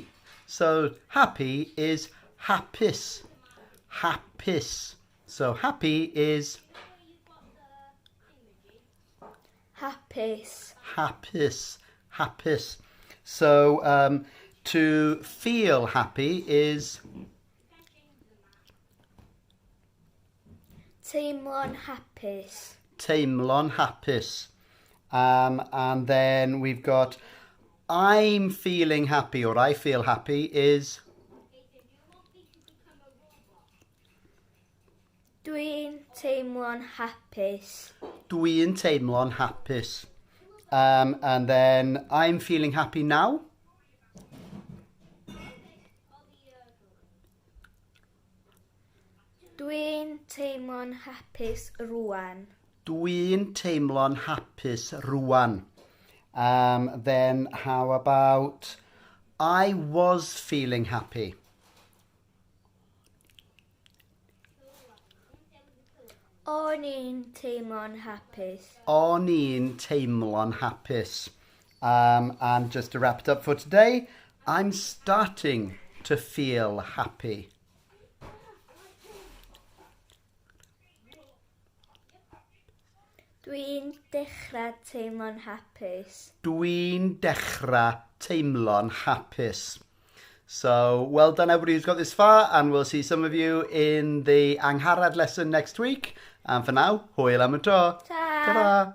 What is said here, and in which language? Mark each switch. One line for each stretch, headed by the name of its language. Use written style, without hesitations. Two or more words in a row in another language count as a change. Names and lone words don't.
English: So happy is hapus.
Welsh: Hapus.
English: So happy is
Welsh: Hapus. hapus. Hapus.
English: So to feel happy is
Welsh: Teimlo'n hapus. teimlo'n hapus.
English: And then we've got I'm feeling happy or I feel happy is
Welsh: Dwi'n teimlo'n hapus. dwi'n teimlo'n hapus.
English: And then I'm feeling happy now.
Welsh: Dwi'n teimlo'n hapus rŵan. Dwi'n teimlo'n hapus rŵan.
English: Then how about I was feeling happy.
Welsh: O'n i'n teimlo'n hapus. O'n i'n teimlo'n hapus.
English: And just to wrap it up for today, I'm starting to feel happy.
Welsh: Dwi'n dechrau teimlo'n hapus. Dwi'n dechrau teimlo'n hapus.
English: So, well done everybody who's got this far, and we'll see some of you in the Angharad lesson next week. And for now,
Welsh: hwyl am y tro.
English: Ta! Ta-ra!